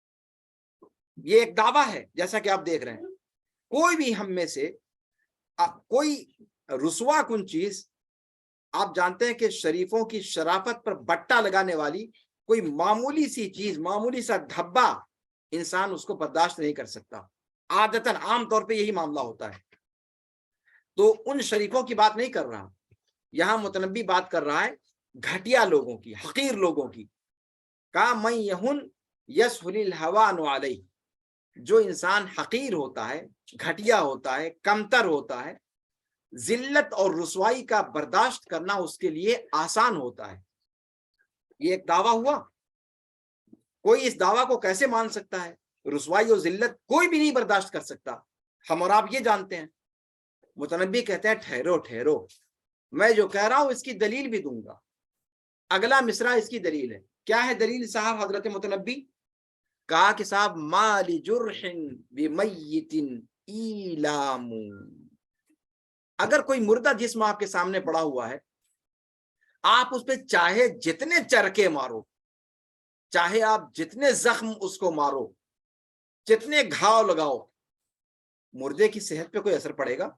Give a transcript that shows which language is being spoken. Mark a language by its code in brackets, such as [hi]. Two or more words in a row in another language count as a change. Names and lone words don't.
[ur] یہ ایک دعویٰ ہے، جیسا کہ آپ دیکھ رہے ہیں، کوئی بھی ہم میں سے کوئی رسوا کن چیز، آپ جانتے ہیں کہ شریفوں کی شرافت پر بٹا لگانے والی کوئی معمولی سی چیز، معمولی سا دھبا، انسان اس کو برداشت نہیں کر سکتا۔ عادتاً عام طور پہ یہی معاملہ ہوتا ہے۔ تو ان شریفوں کی بات نہیں کر رہا یہاں، متنبی بات کر رہا ہے گھٹیا لوگوں کی، حقیر لوگوں کی۔ کہا [ar] من یہن یسہل الہوان علیہ، [ur] جو انسان حقیر ہوتا ہے، گھٹیا ہوتا ہے، کمتر ہوتا ہے، ذلت اور رسوائی کا برداشت کرنا اس کے لیے آسان ہوتا ہے۔ یہ ایک دعویٰ ہوا۔ کوئی اس دعویٰ کو کیسے مان سکتا ہے؟ رسوائی اور ذلت کوئی بھی نہیں برداشت کر سکتا، ہم اور آپ یہ جانتے ہیں۔ متنبی کہتے ہیں ٹھہرو ٹھہرو، میں جو کہہ رہا ہوں اس کی دلیل بھی دوں گا۔ اگلا مصرع اس کی دلیل ہے۔ کیا ہے دلیل صاحب حضرت متنبی؟ کہا کہ صاحب [ar] ما لجرح بمیت ایلام، [ur] اگر کوئی مردہ جسم آپ کے سامنے پڑا ہوا ہے، آپ اس پہ چاہے جتنے چرکے مارو، چاہے آپ جتنے زخم اس کو مارو، جتنے گھاؤ لگاؤ، مردے کی صحت پہ کوئی اثر پڑے گا؟